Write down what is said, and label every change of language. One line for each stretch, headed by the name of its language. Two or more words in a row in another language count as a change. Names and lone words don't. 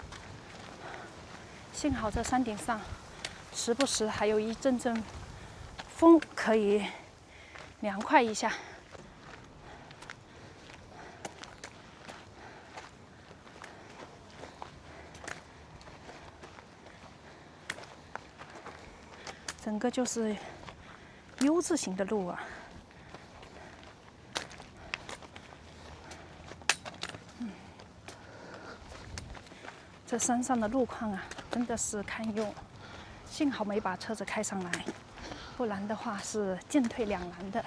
Chinese: 幸好這山頂上時不時還有一陣陣風，可以涼快一下。整個就是 U 字形的路啊。这山上的路況啊，真的是堪憂。幸好沒把車子開上來，不然的話是進退兩難的。